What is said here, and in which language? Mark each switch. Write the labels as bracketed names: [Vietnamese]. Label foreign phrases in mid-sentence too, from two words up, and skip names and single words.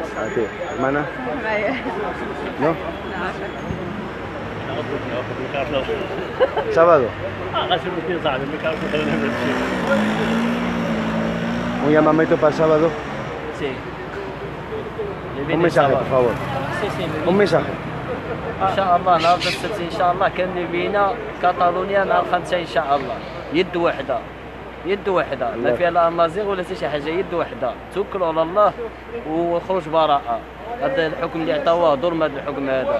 [Spanish] A ti, hermana. ¿No? Sábado. Un llamamiento para el sábado. Sí. Un mensaje, por favor. Un mensaje. [Arabic] ان شاء الله نهار السبت ان شاء الله كان بينا كاتالونيا نهار 5 ان شاء الله. يد وحده ما فيها لا امازيغ ولا شي حاجه، يد وحده. توكلوا على الله وخرج براءه. هذا الحكم اللي عطاوه ظلم، هذا الحكم هذا.